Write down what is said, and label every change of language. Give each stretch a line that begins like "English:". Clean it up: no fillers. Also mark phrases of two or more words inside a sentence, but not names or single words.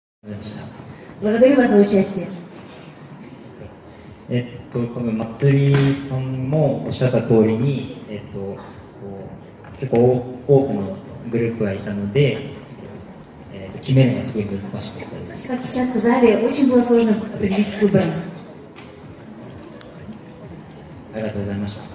Russian: Благодарю вас за участие.
Japanese: この祭りさんもおっしゃった通りに、結構多くのグループがいたので、決めるのがすごい難しかったです。
Russian: Как сейчас сказали, очень было сложно определить с выбором.
Japanese: ありがとうございました。